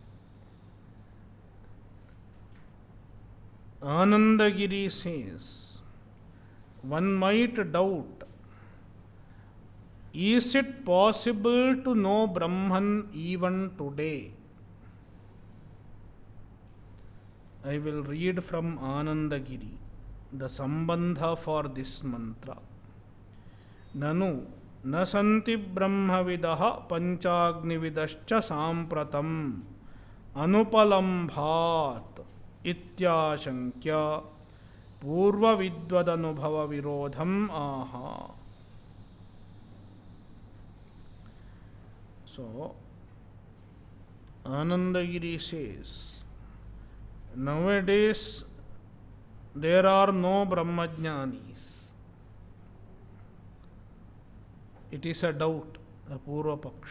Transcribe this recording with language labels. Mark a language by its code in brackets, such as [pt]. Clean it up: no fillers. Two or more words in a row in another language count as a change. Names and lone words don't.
[en] Anandagiri says, one might doubt, is it possible to know Brahman even today? I will read from Anandagiri, the Sambandha for this mantra. [sa] ननु नसन्ति ब्रह्मविदः पञ्चाग्निविदश्च साम्प्रतम् अनुपलम्भात् इत्याशङ्क्य पूर्व विद्वदनुभव विरोधम् आह. [en] So, Anandagiri says, nowadays there are no Brahmajnanis. It is a doubt, a [sa] पूर्व पक्ष.